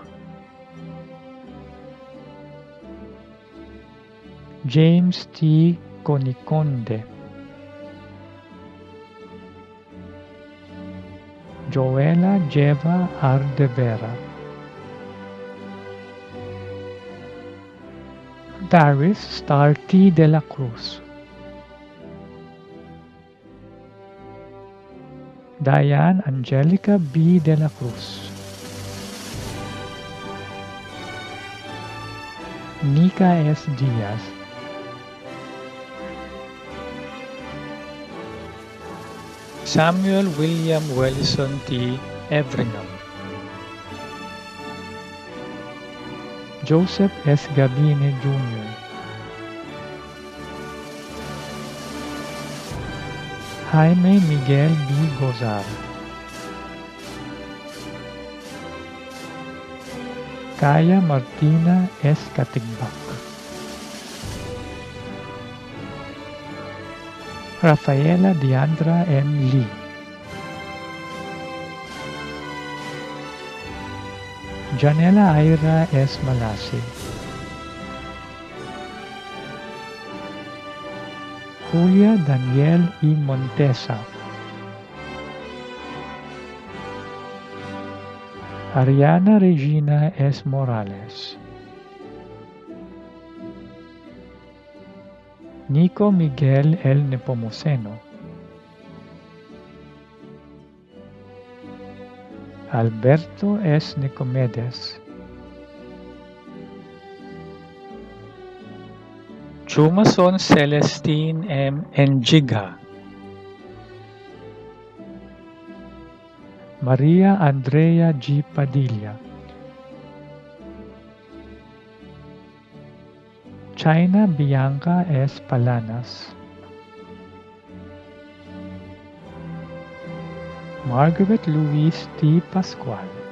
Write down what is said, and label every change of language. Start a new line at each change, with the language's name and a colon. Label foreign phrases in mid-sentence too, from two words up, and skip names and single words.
English: James T. Coniconde. Joella Jeva Ardevera. Darius Star T. de la Cruz. Diane Angelica B. de la Cruz. Nika S. Diaz. Samuel William Wellison T. Everingham. Joseph S. Gabine Jr. Jaime Miguel B. Gozar. Kaya Martina S. Katigbak. Rafaela Diandra M. Lee. Janela Ira S. Malasi. Julia Daniel E. Montesa. Ariana Regina S. Morales. Nico Miguel L. Nepomuceno. Alberto S. Nicomedes. Chumason Celestine M. Enjiga. Maria Andrea G. Padilla. China Bianca S. Palanas. Margaret Louise T. Pascual.